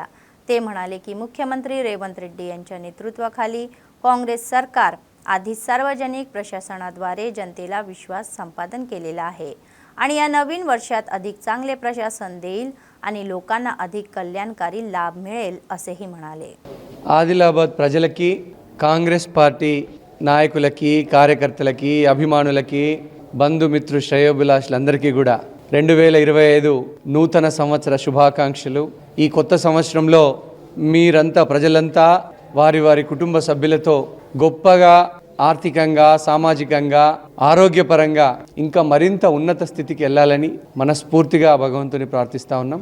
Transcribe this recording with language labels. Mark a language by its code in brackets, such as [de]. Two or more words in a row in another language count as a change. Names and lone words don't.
[mr] ते म्हणाले की मुख्यमंत्री रेवंत रेड्डी यांच्या नेतृत्वाखाली काँग्रेस सरकार आधी सार्वजनिक प्रशासनाद्वारे जनतेला विश्वास संपादन केलेला आहे आणि या नवीन वर्षात अधिक चांगले प्रशासन देईल आणि लोकांना अधिक कल्याणकारी लाभ मिळेल असेही म्हणाले। [te] ఆదిలాబాద్ ప్రజలకి కాంగ్రెస్ పార్టీ నాయకులకి కార్యకర్తలకి అభిమానులకి బంధుమిత్రు శ్రేయోభిలాషులందరికీ కూడా 2025 నూతన సంవత్సర శుభాకాంక్షలు। ఈ కొత్త సంవత్సరంలో మీరంతా ప్రజలంతా వారి వారి కుటుంబ సభ్యులతో గొప్పగా ఆర్థికంగా సామాజికంగా ఆరోగ్యపరంగా ఇంకా మరింత ఉన్నత స్థితికి వెళ్ళాలని మనస్ఫూర్తిగా భగవంతుని ప్రార్థిస్తా ఉన్నాం।